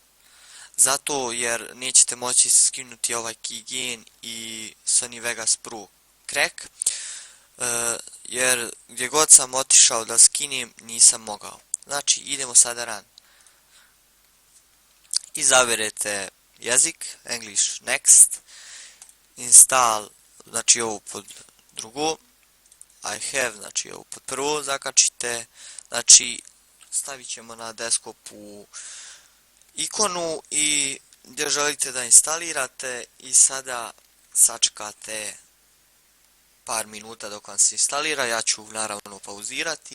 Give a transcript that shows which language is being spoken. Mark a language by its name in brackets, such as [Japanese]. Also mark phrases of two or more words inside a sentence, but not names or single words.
[Bosnian] Zato jer nećete moći skinuti ovaj Keygen i Sony Vegas Pro Crack, jer gdje god sam otišao da skinem nisam mogao. Znači idemo sada run. Izaberete jezik, [English] English next, install, [Bosnian] znači ovo pod drugo, [English] I have, [Bosnian] znači ovo pod prvo zakačite, znači stavit ćemo na desktopu ikonu i gdje želite da instalirate i sada sačekate par minuta dok vam se instalira, ja ću naravno pauzirati.